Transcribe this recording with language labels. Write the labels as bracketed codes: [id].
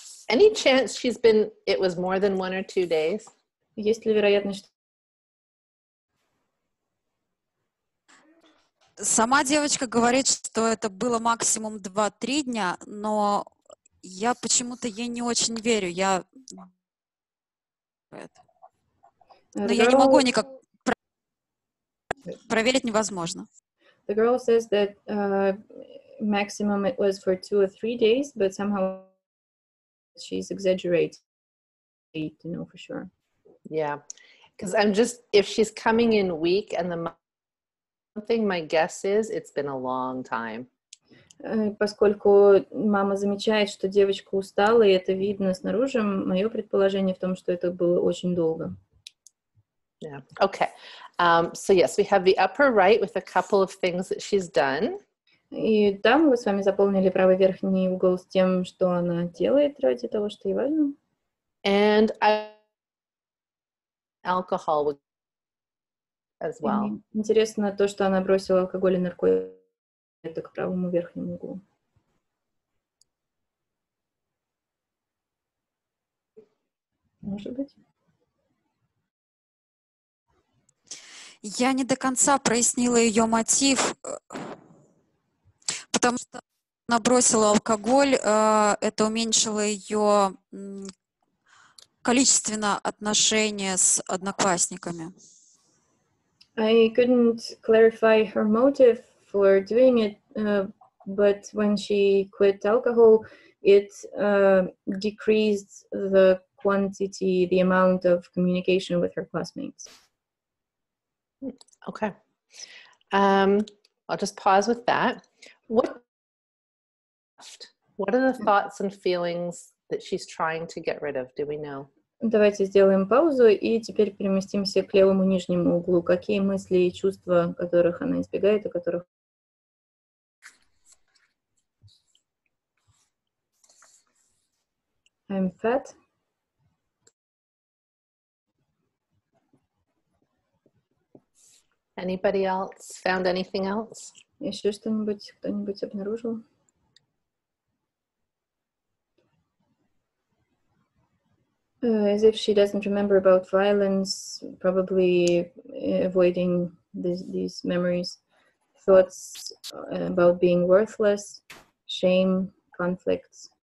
[en] Any chance it was more than 1 or 2 days? [ru] Есть ли вероятность, что Сама девочка говорит, что это было максимум 2-3 дня, но я почему-то ей не очень верю. Но я не могу никак проверить, невозможно. [en] The girl says that maximum it was for 2 or 3 days, but somehow she's exaggerating to know for sure. Yeah, because if she's coming in weak and my guess is it's been a long time. [ru] Поскольку мама замечает, что девочка устала, и это видно снаружи, мое предположение в том, что это было очень долго. [en] Yeah. Okay. So yes, we have the upper right with a couple of things that she's done. [ru] И там мы с вами заполнили правый верхний угол с тем, что она делает ради того, что ей важно. [en] And alcohol as well. [ru] И интересно то, что она бросила алкоголь и наркотики. Это к правому верхнему углу. Может быть. Я не до конца прояснила ее мотив, потому что она бросила алкоголь, это уменьшило ее количественно отношения с одноклассниками. [en] I couldn't clarify her motive for doing it, but when she quit alcohol, it decreased the quantity, the amount of communication with her classmates. Okay. I'll just pause with that. What are the thoughts and feelings that she's trying to get rid of? Do we know? [ru] Давайте сделаем паузу и теперь переместимся к левому нижнему углу. Какие мысли и чувства, которых она избегает, и которых... [en] I'm fat. Anybody else found anything else? [ru] Еще что-нибудь кто-нибудь обнаружил? [en] As if she doesn't remember about violence, probably avoiding these memories. Thoughts about being worthless, shame, conflicts.